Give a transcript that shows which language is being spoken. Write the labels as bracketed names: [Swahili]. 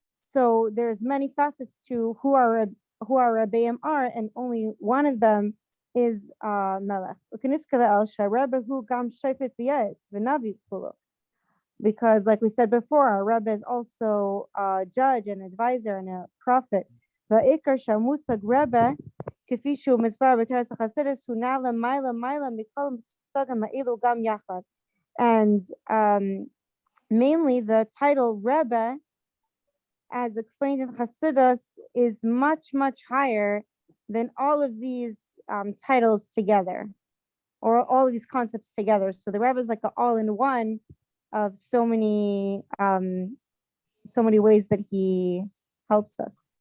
[English] So there's many facets to who our Rebbeim are, and only one of them is Melech. Because, like we said before, our Rebbe is also a judge, an advisor, and a prophet. [Hebrew] והעיקר שהמושג רבה, כפי שהוא מסבר בתרס החסידות, הוא נעלה מעלה מכל המושגים האלו גם יחד. [English] And mainly the title Rebbe, as explained in Chassidus, is much higher than all of these titles together, or all of these concepts together. So the Rebbe is like an all-in-one of so many ways that he helps us.